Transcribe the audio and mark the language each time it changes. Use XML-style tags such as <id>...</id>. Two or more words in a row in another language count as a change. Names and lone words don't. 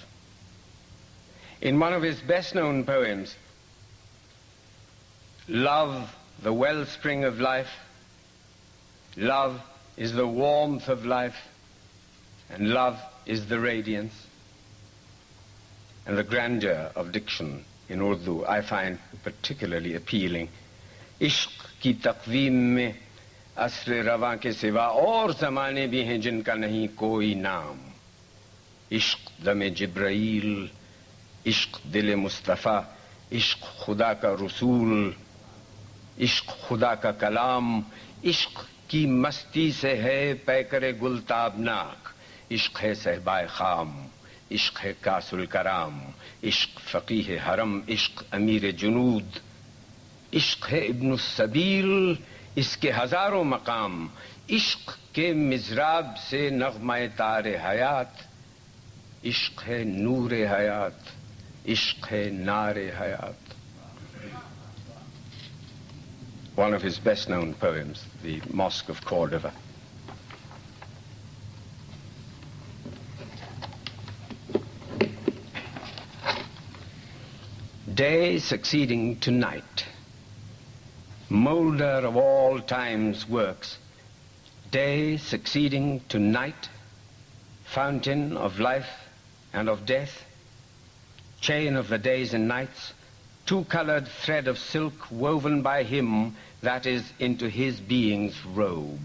<en>In one of his best-known poems, Love, the wellspring of life, love is the warmth of life, and love is the radiance and the grandeur of diction in Urdu I find particularly appealing.</en> <ur>عشق کی تقویم میں عصر رواں کے سوا اور زمانے بھی ہیں جنکا نہیں کوئی نام. عشق دم جبرئیل، عشق دل مصطفیٰ، عشق خدا کا رسول، عشق خدا کا کلام, عشق کی مستی سے ہے پیکر گل تابناک، عشق ہے صہبائے خام، عشق ہے کاس الکرام، عشق فقیہ حرم، عشق امیر جنود، عشق ہے ابن سبیل، اس کے ہزاروں مقام، عشق کے مضراب سے نغمہ تار حیات، عشق ہے نور حیات، عشق ہے نار حیات.</ur> <en>One of his best-known poems, the Mosque of Cordova. Day succeeding to night, moulder of all time's works, day succeeding to night, fountain of life and of death, chain of the days and nights, two-colored thread of silk woven by him, that is, into his being's robe.</en>